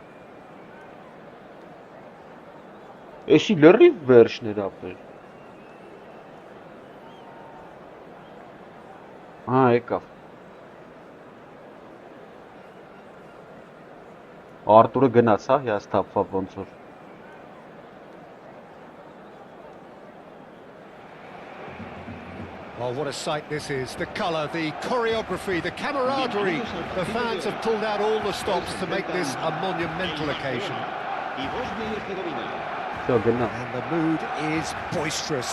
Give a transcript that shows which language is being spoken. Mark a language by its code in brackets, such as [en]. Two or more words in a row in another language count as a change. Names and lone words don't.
[hy] Էշի լրիվ վերջներ ապեր։ Հա, եկավ։ Արտուրը գնաց, հա, հիասթափվավ ոնց որ։ [en] Oh, what a sight this is. The colour, the choreography, the camaraderie. The fans have pulled out all the stops to make this a monumental occasion. And the mood is boisterous.